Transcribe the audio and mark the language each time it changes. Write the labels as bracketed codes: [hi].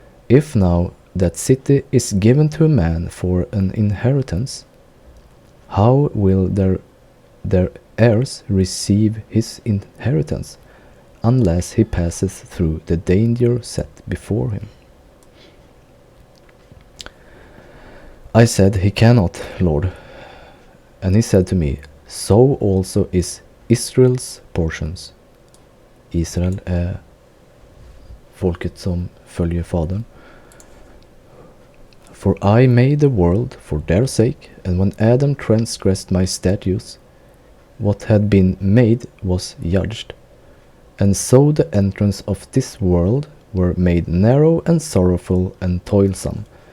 [en] If now that city is given to a man for an inheritance, how will their heirs receive his inheritance unless he passes through the danger set before him? I said, he cannot, Lord. And he said to me, so also is Israel's portions. [sv] Israel är folket som följer fadern. [en] For I made the world for their sake, and when Adam transgressed my statutes, what had been made was judged. And so the entrance of this world were made narrow and sorrowful and toilsome.